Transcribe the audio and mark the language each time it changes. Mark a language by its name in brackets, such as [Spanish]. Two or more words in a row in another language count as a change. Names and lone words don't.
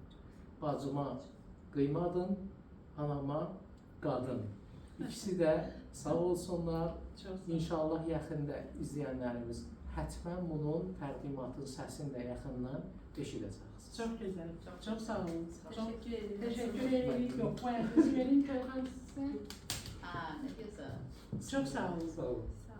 [Azerbaijani] Bacıma qıymadın, anama qadın. İkisi də sağ olsunlar. İnşallah yaxında izləyənlərimiz həttəmən bunun təqdimatın səsini də yaxından eşidəcəksiniz. Çox gözəl, çox sağ olun. [Turkish] Teşekkür ederim. Teşekkür ederim. Yok, bu ayakta verin Könül [Azerbaijani] xanım sizə. [Turkish] Ne güzel. [Azerbaijani] Çok sağ olun. Sağ olun.